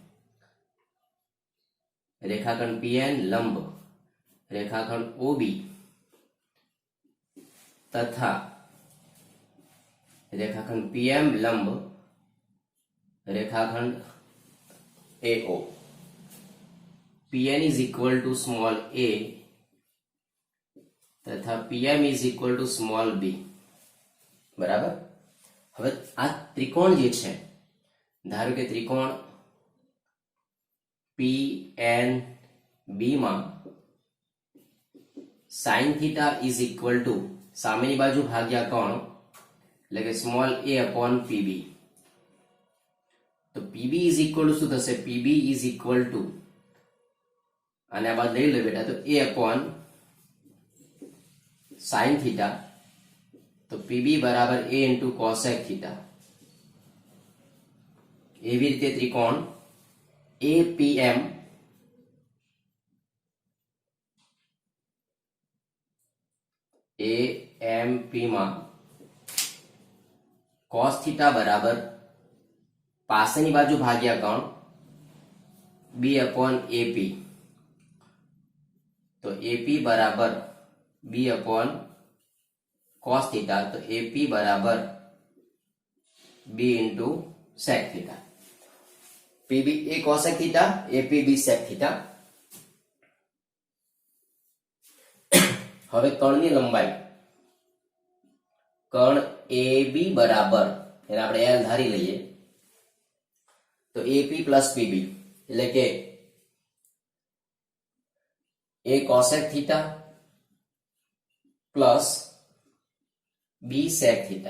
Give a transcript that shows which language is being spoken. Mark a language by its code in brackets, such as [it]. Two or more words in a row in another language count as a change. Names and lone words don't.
[gu] રેખાખંડ PN લંબ રેખાખંડ OB તથા રેખાખંડ PM લંબ રેખાખંડ AO. [en] PN is equal to small a તથા PM is equal to small b. [gu] બરાબર, હવે આ ત્રિકોણ જે છે, ધારો કે ત્રિકોણ PNB માં [en] sin theta is equal to [gu] સામેની બાજુ ભાગ્યા કોણ, એટલે કે [en] small a upon pb. તો pb is equal to [gu] શું થશે? [en] pb is equal to, [gu] અને આ બાદ લઈ લો બેટા, તો [en] a upon sin theta. તો pb બરાબર a into cosec theta. [gu] એવી રીતે ત્રિકોણ APM AMP માં [en] cos theta [gu] બરાબર પાસેની બાજુ ભાગ્યા કોણ [en] b upon AP. તો AP બરાબર b upon cos theta. તો AP બરાબર b into sec theta. PB a cosec theta, AP b sec theta. [gu] હવે કર્ણની લંબાઈ, કર્ણ AB બરાબર, એને આપણે L ધારી લઈએ, તો AP પ્લસ PB એટલે કે [en] a cosec theta [gu] પ્લસ [en] b sec theta.